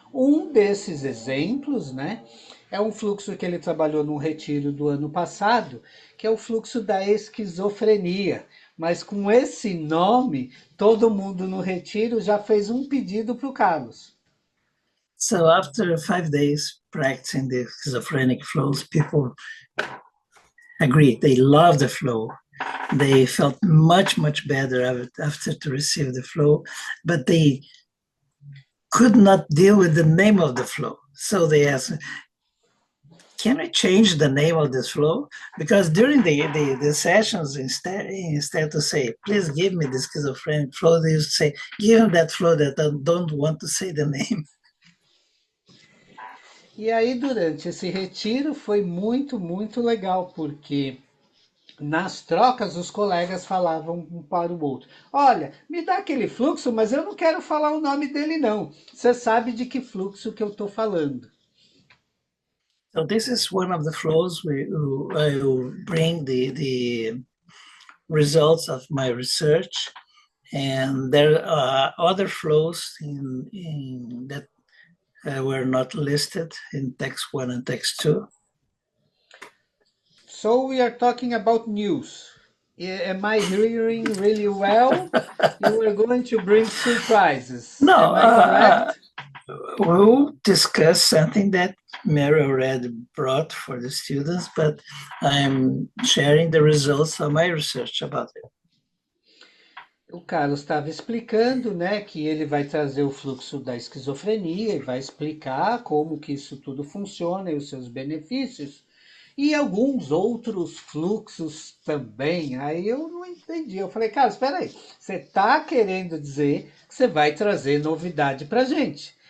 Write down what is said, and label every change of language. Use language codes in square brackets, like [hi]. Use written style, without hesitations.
[pt] Um desses exemplos, né, é um fluxo que ele trabalhou no retiro do ano passado, que é o fluxo da esquizofrenia. Mas com esse nome, todo mundo no retiro já fez um pedido para o Carlos. [en] So after 5 days practicing the schizophrenic flows, people agreed. They loved the flow. They felt much, much better after to receive the flow, but they could not deal with the name of the flow. So they asked, can we change the name of this flow? Because during the sessions, instead to say, please give me the schizophrenic flow, they used to say, give him that flow that I don't want to say the name. [pt] E aí, durante esse retiro, foi muito, muito legal, porque Nas trocas, os colegas falavam um para o outro: Olha, me dá aquele fluxo, mas eu não quero falar o nome dele, não. Você sabe de que fluxo que eu estou falando. [en] So this is one of the flows where I will bring the results of my research, and there are other flows in that were not listed in text one and text two. So we are talking about news. Am I hearing really well? You are going to bring surprises. No, Am I correct? we'll discuss something that Mary already brought for the students, but I'm sharing the results of my research about it. [pt] O Carlos estava explicando, né, que ele vai trazer o fluxo da esquizofrenia e vai explicar como que isso tudo funciona e os seus benefícios. E alguns outros fluxos também. Aí eu não entendi. Eu falei, cara, espera aí. Você está querendo dizer que você vai trazer novidade para gente.